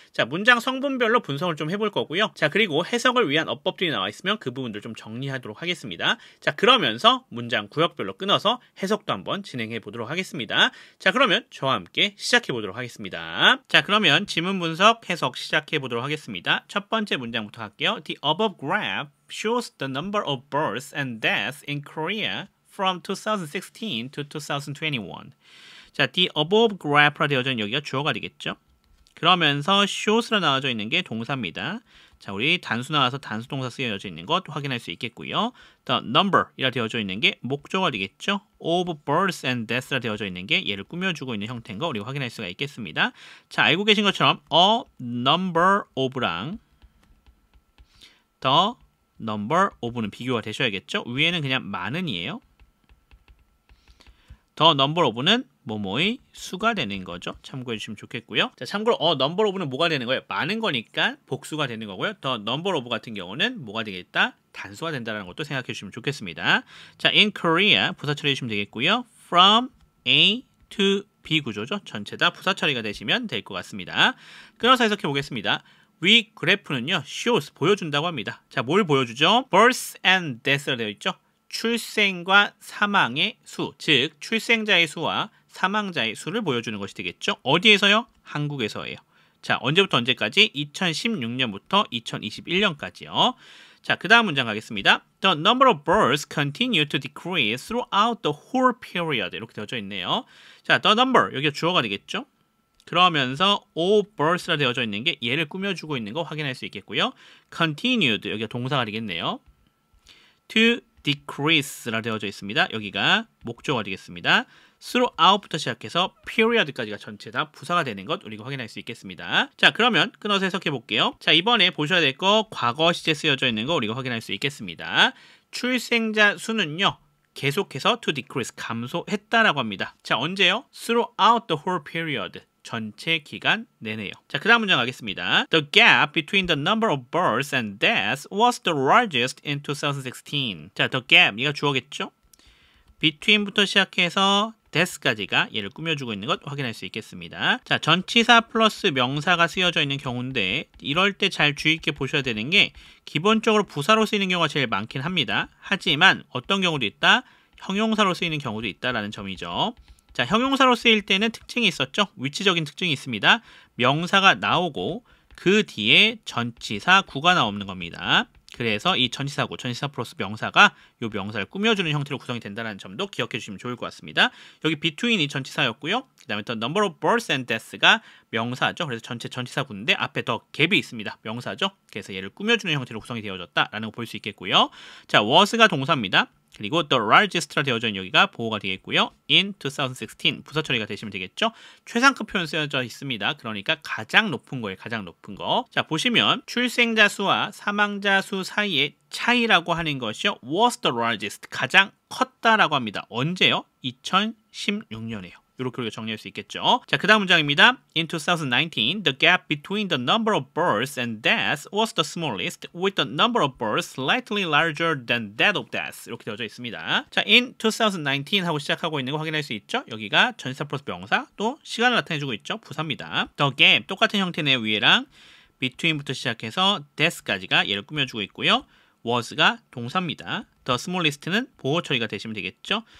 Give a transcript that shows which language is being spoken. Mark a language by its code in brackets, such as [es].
[ko] 자, 문장 성분별로 분석을 좀 해볼 거고요. 자, 그리고 해석을 위한 어법들이 나와 있으면 그 부분들 좀 정리하도록 하겠습니다. 자, 그러면서 문장 구역별로 끊어서 해석도 한번 진행해 보도록 하겠습니다. 자, 그러면 저와 함께 시작해 보도록 하겠습니다. 자, 그러면 지문 분석 해석 시작해 보도록 하겠습니다. 첫 번째 문장부터 할게요. [en] The above graph shows the number of births and deaths in Korea from 2016 to 2021. [ko] 자, [en] the above graph [ko] 라 되어져 있는 여기가 주어가 되겠죠. 그러면서 shows라 나와져 있는 게 동사입니다. 자, 우리 단수 나와서 단수 동사 쓰여져 있는 것 확인할 수 있겠고요. [en] The number [ko] 이라 되어져 있는 게 목조가 되겠죠. [en] of births and deaths [ko] 라 되어져 있는 게 얘를 꾸며주고 있는 형태인 거 우리가 확인할 수가 있겠습니다. 자, 알고 계신 것처럼 [en] a number of [ko] 랑 [en] the number of [ko] 는 비교가 되셔야겠죠. 위에는 그냥 많은이에요. [en] the number of [ko] 는 뭐뭐의 수가 되는 거죠. 참고해 주시면 좋겠고요. 자, 참고로 number of는 뭐가 되는 거예요? 많은 거니까 복수가 되는 거고요. [en] the number of [ko] 같은 경우는 뭐가 되겠다? 단수가 된다는 것도 생각해 주시면 좋겠습니다. 자, [en] in Korea [ko] 부사 처리해 주시면 되겠고요. [en] from A to B [ko] 구조죠. 전체 다 부사 처리가 되시면 될 것 같습니다. 끊어서 해석해 보겠습니다. 위 그래프는요, shows 보여준다고 합니다. 자, 뭘 보여주죠? [en] births and deaths [ko] 라 되어 있죠. 출생과 사망의 수, 즉 출생자의 수와 사망자의 수를 보여주는 것이 되겠죠. 어디에서요? 한국에서예요. 자, 언제부터 언제까지? 2016년부터 2021년까지요. 자, 그 다음 문장 가겠습니다. [en] The number of births continue to decrease throughout the whole period. [ko] 이렇게 되어져 있네요. 자, [en] the number, [ko] 여기가 주어가 되겠죠. 그러면서 [en] of births [ko] 라 되어져 있는 게 얘를 꾸며주고 있는 거 확인할 수 있겠고요. continued, 여기가 동사가 되겠네요. [en] to decrease [ko] 라 되어져 있습니다. 여기가 목조가 되겠습니다. throughout부터 시작해서 period까지가 전체 다 부사가 되는 것 우리가 확인할 수 있겠습니다. 자, 그러면 끊어서 해석해 볼게요. 자, 이번에 보셔야 될 거 과거 시제 쓰여져 있는 거 우리가 확인할 수 있겠습니다. 출생자 수는요, 계속해서 [en] to decrease, [ko] 감소했다라고 합니다. 자, 언제요? [en] throughout the whole period. [ko] 전체 기간 내내요. 자, 그 다음 문장 가겠습니다. [en] The gap between the number of births and deaths was the largest in 2016. [ko] 자, [en] the gap, [ko] 이가 주어겠죠? between부터 시작해서 death까지가 얘를 꾸며주고 있는 것 확인할 수 있겠습니다. 자, 전치사 플러스 명사가 쓰여져 있는 경우인데 이럴 때 잘 주의 있게 보셔야 되는 게 기본적으로 부사로 쓰이는 경우가 제일 많긴 합니다. 하지만 어떤 경우도 있다? 형용사로 쓰이는 경우도 있다라는 점이죠. 자, 형용사로 쓰일 때는 특징이 있었죠. 위치적인 특징이 있습니다. 명사가 나오고 그 뒤에 전치사 구가 나오는 겁니다. 그래서 이 전치사구, 전치사 플러스 명사가 이 명사를 꾸며주는 형태로 구성이 된다는 점도 기억해 주시면 좋을 것 같습니다. 여기 between이 전치사였고요. 그 다음에 [en] the number of births and deaths [ko] 가 명사죠. 그래서 전체 전치사구인데 앞에 더 갭이 있습니다. 명사죠. 그래서 얘를 꾸며주는 형태로 구성이 되어졌다라는 거 볼 수 있겠고요. 자, was가 동사입니다. 그리고 [en] the largest [ko] 라 되어져 있는 여기가 보호가 되겠고요. [en] in 2016 [ko] 부사 처리가 되시면 되겠죠. 최상급 표현 쓰여져 있습니다. 그러니까 가장 높은 거예요. 가장 높은 거. 자, 보시면 출생자 수와 사망자 수 사이의 차이라고 하는 것이요. [en] was the largest. [ko] 가장 컸다라고 합니다. 언제요? 2016년에요. 이렇게 우리가 정리할 수 있겠죠. 자, 그 다음 문장입니다. [en] In 2019, the gap between the number of births and deaths was the smallest, with the number of births slightly larger than that of deaths. [ko] 이렇게 되어져 있습니다. 자, [en] in 2019 [ko] 하고 시작하고 있는 거 확인할 수 있죠. 여기가 전치사 플러스 명사, 또 시간을 나타내주고 있죠. 부사입니다. [en] The gap, [ko] 똑같은 형태네요. 위에랑 between부터 시작해서 death까지가 얘를 꾸며주고 있고요. was가 동사입니다. [en] The smallest [ko] 는 보호 처리가 되시면 되겠죠.